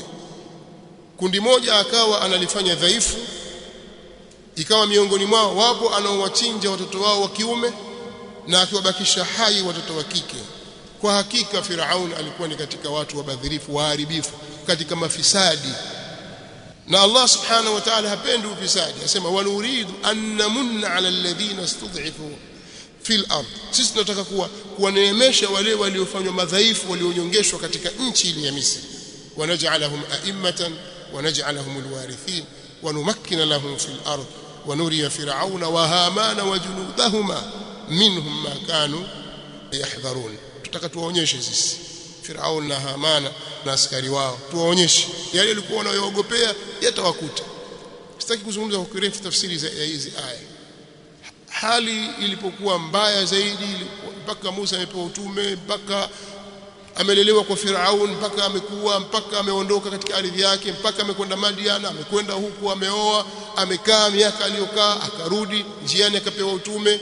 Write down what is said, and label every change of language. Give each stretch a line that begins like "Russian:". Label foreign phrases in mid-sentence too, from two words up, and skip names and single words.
Swahili: Kundi moja akawa analifanya dhaifu, ikawa miongoni mwao wapo anaowachinja watoto wao wa kiume na akiwabakisha hai watoto wa kike. Kwa hakika Firaun alikuwa ni katika watu wabadhirifu, waharibifu, katika mafisadi, na Allah
Arabic: سبحانه وتعالى
Swahili: hapendi ufisadi.
Arabic: Asema ونريد أن نمن على الذين استضعفوا في الأرض,
Swahili: sisi tunataka kuwaneemesha wale waliofanywa madhaifu, walionyongeshwa katika nchi ile ya Misri.
Arabic: ونجعلهم أئمة ونجعلهم الوارثين ونمكن لهم في الأرض ونري فرعون وهامان وجنودهما منهم ما كانوا يحذرون.
Swahili: Tutaka tuwaonyeshe sisi Firaun na Hamana na askari wao, tuwaonyeshe yale walikuwa wanayoogopea yatawakuta. Sitaki kuzungumza kwa kirefu tafsiri ya hizi aya. Hali ilipokuwa mbaya zaidi, mpaka Musa amepewa utume, mpaka amelelewa kwa Firaun, mpaka ameondoka katika ardhi yake, mpaka amekwenda Madiana, amekwenda huku, ameoa, amekaa miaka aliyokaa, akarudi njiani, akapewa utume.